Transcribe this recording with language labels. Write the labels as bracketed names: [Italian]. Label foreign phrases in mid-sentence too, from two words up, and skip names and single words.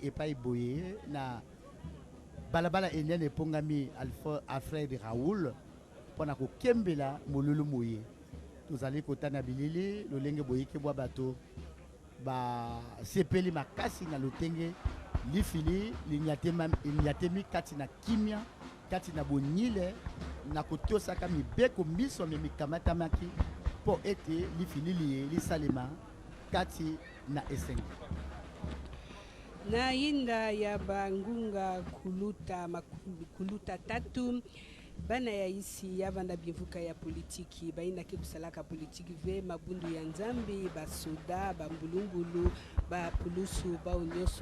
[Lingala] epai boye na balabala enene epongami Alfred Raoul pona kokembela molulu moye tozali kotana bilili lolenge boyeke bwa bato ba sepeli makasi na lotenge lifili linyatemi kati na kimia kati na bonile na kotosaka mibeko miso mikamatamaki po ete lifili lisalema kati na esengo [Kituba (Democratic Republic of Congo)] na yinda ya bangunga kuluta tatu bana ya isi yavanda bivuka ya politiki baina ke kusalaka politiki ve mabundu ya nzambi basoda bambulumbulu bapulusu baonyoso